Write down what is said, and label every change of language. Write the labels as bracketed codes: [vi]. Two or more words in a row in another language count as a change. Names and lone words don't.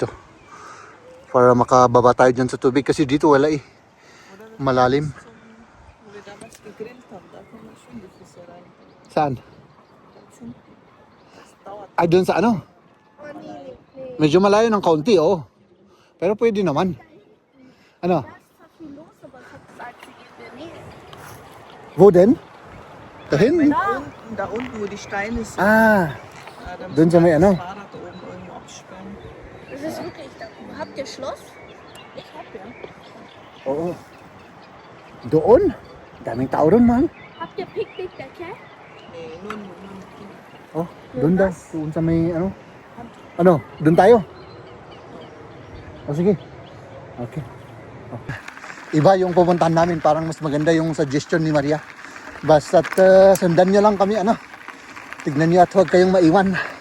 [tl] Para makababa tayo dyan sa tubig kasi dito wala malalim. Saan? Ay, doon sa Medyo malayo ng kaunti, Pero pwede naman. Ano? [de] Wo denn? Dahin? Da unten, wo die Steine sind. [tl] Doon sa may [de] Fahrrad da oben irgendwo absperren. Das ist wirklich da. Habt ihr Schloss? Ich hab ja. [tl] Oo. Doon? Daming tao doon, man. [de] Habt ihr Picknickdecke? Nee, nun. [tl] Doon daw. Doon sa may doon tayo. Sige. Okay. Iba yung pupuntahan namin. Parang mas maganda yung suggestion ni Maria. Basta't sundan nyo lang kami, Tignan nyo at huwag kayong maiwan.